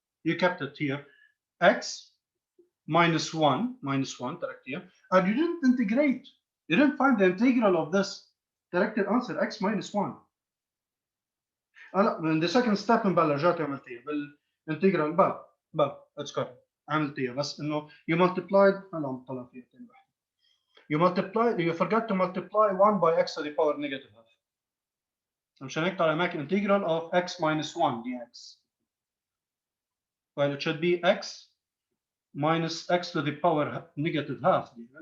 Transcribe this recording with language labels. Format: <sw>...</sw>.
<en>You kept it here x minus 1</en> <ar>تركتيها,</ar> <en>and you didn't integrate. You didn't find the integral of this.</en> <ar>تركت</ar> <en>answer x minus 1. in the second step</en> <ar>رجعتي عملتيها بالانتجرال باب</ar> <en>it's correct.</en> <ar>عملتيها بس انه</ar> <en>you multiplied</en> <ar>هلا عم طلع فيها ثاني واحدة.</ar> <en>You forgot to multiply 1 by x to the power negative half.</en> <ar>مشان هيك طلع معك</ar> <en>integral of x minus 1 dx. Well, it should be x minus x to the power negative half.</en>